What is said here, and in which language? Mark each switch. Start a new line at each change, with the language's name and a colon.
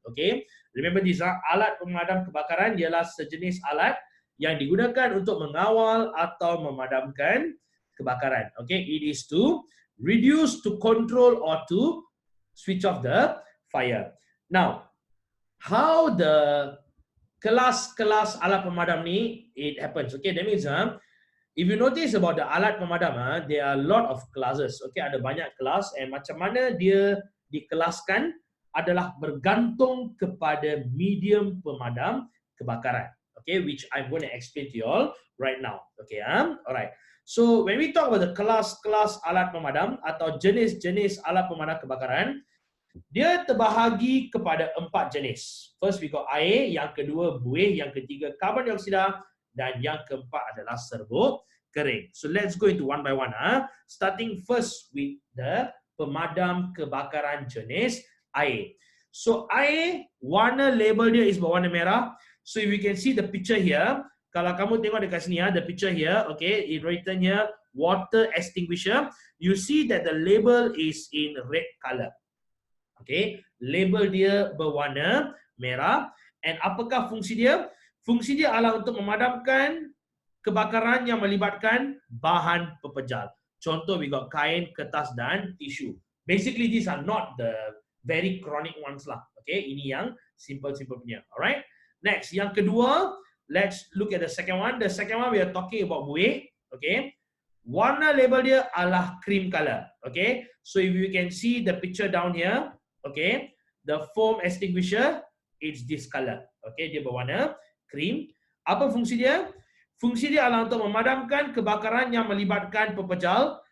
English: Okay, remember this,
Malay: alat pemadam kebakaran ialah sejenis alat yang digunakan untuk mengawal atau memadamkan kebakaran.
English: Okay, it is to reduce, to control, or to switch off the fire. Now, how the
Malay: kelas-kelas alat pemadam ni
English: it happens. Okay, that means if you notice about the alat pemadam, there are a lot of classes.
Malay: Okay, ada banyak kelas, and macam mana dia dikelaskan adalah bergantung kepada medium pemadam kebakaran.
English: Okay, which I'm going to explain to you all right now. Okay, alright. So when we talk about the
Malay: kelas-kelas alat pemadam atau jenis-jenis alat pemadam kebakaran, dia terbahagi kepada 4 jenis.
English: First we got
Malay: air, yang kedua buih, yang ketiga karbon dioksida, dan yang keempat adalah serbuk kering.
English: So let's go into one by one. Starting first with the
Malay: pemadam kebakaran jenis air. So air, warna label dia is berwarna merah.
English: So if you can see the picture here,
Malay: kalau kamu tengok dekat sini,
English: the picture here, okay, it written here water extinguisher. You see that the label is in red color.
Malay: Okay, label dia berwarna merah. And apakah fungsi dia? Fungsi dia adalah untuk memadamkan kebakaran yang melibatkan bahan pepejal. Contoh,
English: we got
Malay: kain, kertas, dan tisu.
English: Basically, these are not the very chronic ones lah.
Malay: Okay, ini yang simple-simple punya.
English: Alright. Next,
Malay: yang kedua,
English: let's look at the second one. The second one, we are talking about buih. Okay.
Malay: Warna label dia adalah
English: cream color. Okay. So if you can see the picture down here, okay, the foam extinguisher, it's this color.
Malay: Okay, dia berwarna cream. Apa fungsi dia? Fungsi dia adalah untuk memadamkan kebakaran yang melibatkan pepejal.